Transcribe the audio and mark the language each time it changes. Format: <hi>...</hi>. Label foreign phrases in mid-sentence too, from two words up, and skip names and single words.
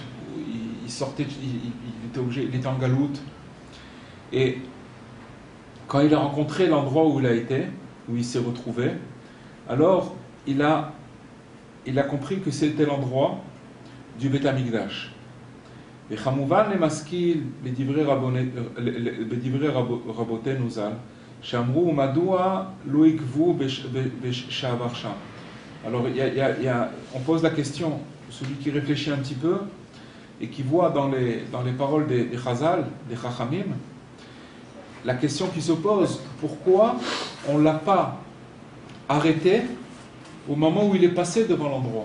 <fr>Il était en galoute, et quand il a rencontré l'endroit où il s'est retrouvé, alors il a compris que c'était l'endroit du Beth Amikdash.</fr> <he>וכמובן למשכיל בדברי רבותינו ז"ל, שאמרו מדוע לא עקבו בשעבר שם.</he> <fr>Alors on pose la question, celui qui réfléchit un petit peu et qui voit dans les paroles des Chazal, des Chachamim, la question qui se pose, pourquoi on ne l'a pas arrêté au moment où il est passé devant l'endroit?</fr>